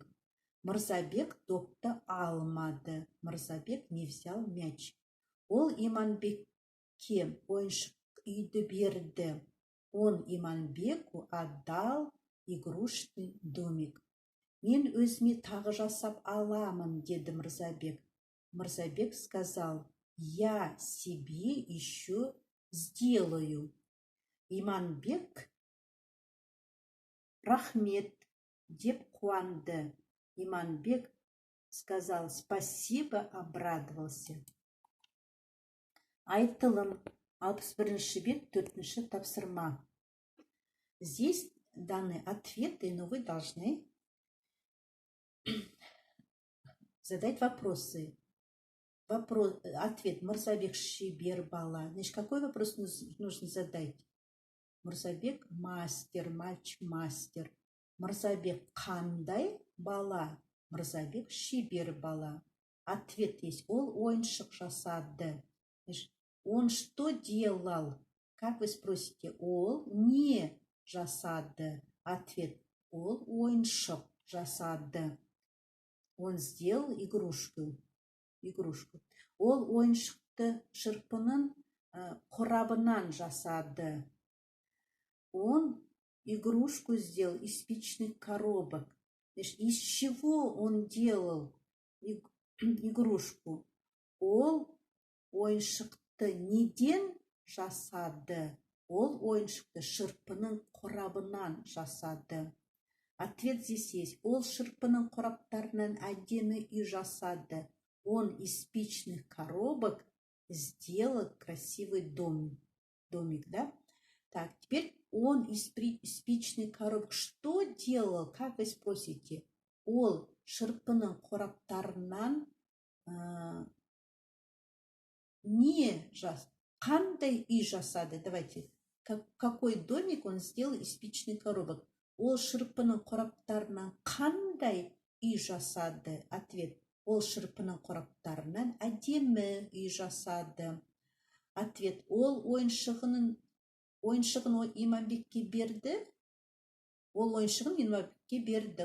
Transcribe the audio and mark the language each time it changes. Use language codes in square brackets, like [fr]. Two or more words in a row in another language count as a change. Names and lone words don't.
[kk] Мырзабек допты алмады. [ru] Мырзабек не взял мяч. [kk] Ол Иманбекке ойыншық үйді берді. [ru] Он Иманбеку отдал игрушечный домик. [kk] Мен өзіме тағы жасап аламын, деді Мырзабек. [ru] Мырзабек сказал, я себе еще сделаю. [kk] Иманбек рахмет, деп қуанды. [ru] Иманбек сказал спасибо, обрадовался. [kk] Айтылым, 61-ші бет, 4-ші тапсырма. [ru] Здесь даны ответы, но вы должны задать вопросы. Ответ. [kk] Мырзабек шебер бала. [ru] Значит, какой вопрос нужно задать? Мырзабек мастер, мальчик мастер. [kk] Мырзабек қандай бала? Мырзабек шебер бала. [ru] Ответ есть. [kk] Ол ойыншық жасады. [ru] Он что делал? Как вы спросите? [kk] Ол не жасады. Ответ. Ол ойыншық жасады. [ru] Он сделал игрушку. [kk] Ол ойыншықты шырпының қорабынан жасады. [ru] Он игрушку сделал из спичных коробок. Из чего он делал игрушку? [kk] Ол ойыншықты неден жасады? Ол ойыншықты шырпының қорабынан жасады. [ru] Ответ здесь есть. [kk] Ол шырпының қораптарынан әдемі үй жасады. [ru] Он из спичных коробок сделал красивый домик, да? Так, теперь он из спичных коробок что делал? Как вы спросите? [kk] Ол шырпының қораптарынан не жас. Қандай үй жасады? [ru] Давайте. Какой домик он сделал из спичных коробок? [kk] Ол шырпының қораптарынан қандай үй жасады? [ru] Ответ. [kk] Ол шырпының қораптарынан әдемі үй жасады. [ru] Ответ. [kk] Ол ойыншығын Иманбекке берді. Ол ойыншығын Иманбекке берді.